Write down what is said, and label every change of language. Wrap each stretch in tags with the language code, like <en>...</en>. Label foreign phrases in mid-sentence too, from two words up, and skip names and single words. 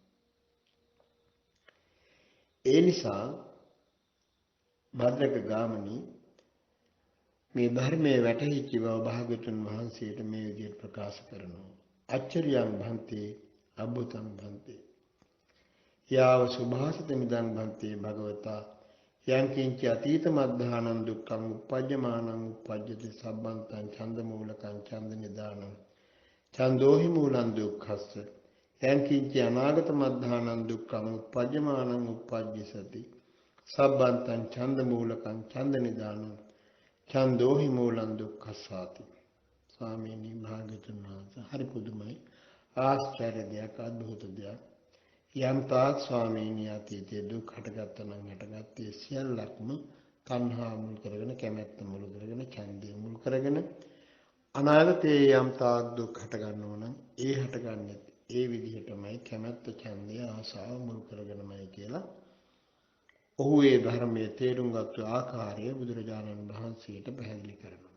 <si>ඒ නිසා භද්‍රක ගාමණී මේ ධර්මයේ වැටහිච්ච බව භාග්‍යවතුන් වහන්සේට මේ විදිහට ප්‍රකාශ කරනවා.</si> <pi>අච්චරියං භන්තේ අබ්බුතං භන්තේ යාව සුභාසිත මිදං භන්තේ භගවතා යං කිංච අතීත මද්ධානං දුක්ඛං උපජ්ජමානං උපජ්ජති සබ්බන්තං ඡන්ද මූලකං ඡන්ද නිදානං ඡන්தோහි මූලං දුක්ඛස්ස යං කිංච අනාගත මද්ධානං දුක්ඛං උපජ්ජමානං උපජ්ජසති සබ්බන්තං ඡන්ද මූලකං ඡන්ද නිදානං ඡන්தோහි මූලං දුක්ඛසාති.</pi> <si>ස්වාමීනි භාග්‍යවතුන් වහන්සේ හරි පුදුමයි ආශ්චර්ය දෙයක් අద్භූත දෙයක්. යම් තාක් ස්වාමීනි අතීතයේ දුක් හටගත්තා නම් හටගත්තේ සියල්ලක්ම තණ්හා මුල් කරගෙන කැමැත්ත මුල් කරගෙන ඡන්දය මුල් කරගෙන අනාගතයේ යම් තාක් දුක් හට ගන්නවා නම් ඒ හටගන්නේ ඒ විදිහටමයි කැමැත්ත ඡන්දය ආසාව මුල් කරගෙනමයි කියලා ඔහු ඒ ධර්මයේ තේරුම් ගත්ත ආකාරය බුදුරජාණන් වහන්සේට පැහැදිලි කරනවා.</si>